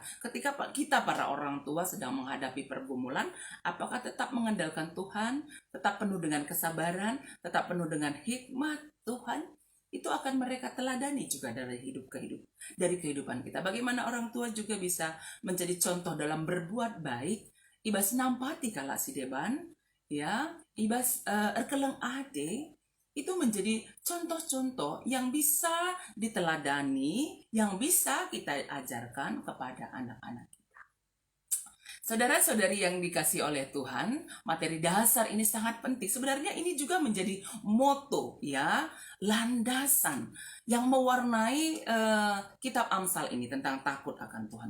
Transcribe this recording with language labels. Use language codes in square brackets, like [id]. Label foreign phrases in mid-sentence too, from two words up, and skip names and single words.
[id] Ketika kita para orang tua sedang menghadapi pergumulan, apakah tetap mengandalkan Tuhan, tetap penuh dengan kesabaran, tetap penuh dengan hikmat Tuhan? Itu akan mereka teladani juga dari dari kehidupan kita. Bagaimana orang tua juga bisa menjadi contoh dalam berbuat baik. [btx] Ibas nampati kala si deban, ya, ibas erkeleng ade, [id] itu menjadi contoh-contoh yang bisa diteladani, yang bisa kita ajarkan kepada anak-anak kita. Saudara-saudari yang dikasih oleh Tuhan, materi dasar ini sangat penting. Sebenarnya ini juga menjadi moto, ya, landasan yang mewarnai kitab Amsal ini tentang takut akan Tuhan.